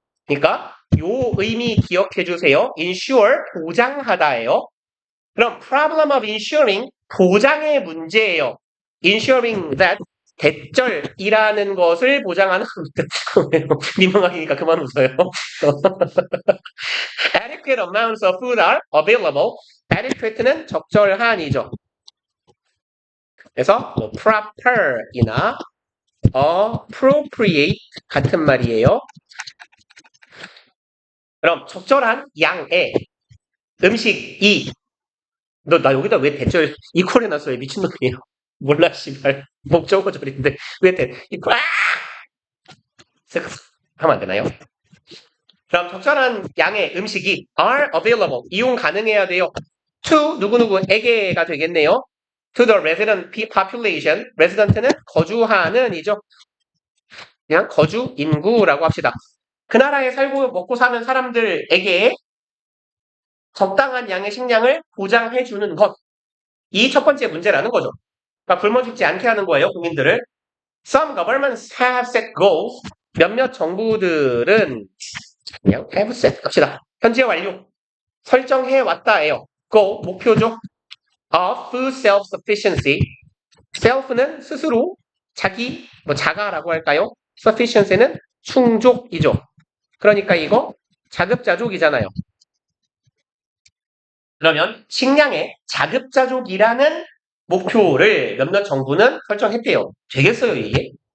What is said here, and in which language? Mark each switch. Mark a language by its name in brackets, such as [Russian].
[Korean] 그러니까 요 의미 기억해 주세요. insure 보장하다예요. 그럼 [English] problem of insuring [Korean] 보장의 문제예요. ensuring that 대절이라는 것을 보장하는 민망하니까 그만 웃어요. [English] adequate amounts of food are available. [Korean] adequate는 적절한이죠. 그래서 뭐 proper이나 appropriate 같은 말이에요. 그럼 적절한 양의 음식이 나 여기다 왜 대절 이퀄 해놨어요? 미친놈이에요. 몰라 씨발 목적어절인데 왜 이퀄 하면 안 되나요? 그럼 적절한 양의 음식이 [English] are available [Korean] 이용 가능해야 돼요. to 누구누구에게가 되겠네요. [English] to the resident population resident는 [Korean] 거주하는 이죠. 그냥 거주 인구라고 합시다. 그 나라에 살고 먹고 사는 사람들에게 적당한 양의 식량을 보장해 주는 것. 이 첫 번째 문제라는 거죠. 그러니까 굶어 죽지 않게 하는 거예요, 국민들을. [English] Some governments have set goals. [Korean] 몇몇 정부들은 그냥 [English] have set [Korean] 갑시다. 현재 완료. 설정해 왔다예요. goal 목표죠. [English] of food self-sufficiency. [Korean] self는 스스로 자기 자가라고 할까요? sufficiency는 충족이죠. 그러니까 이거 자급자족이잖아요. 그러면 식량의 자급자족이라는 목표를 몇몇 정부는 설정했대요. 되겠어요, 이게?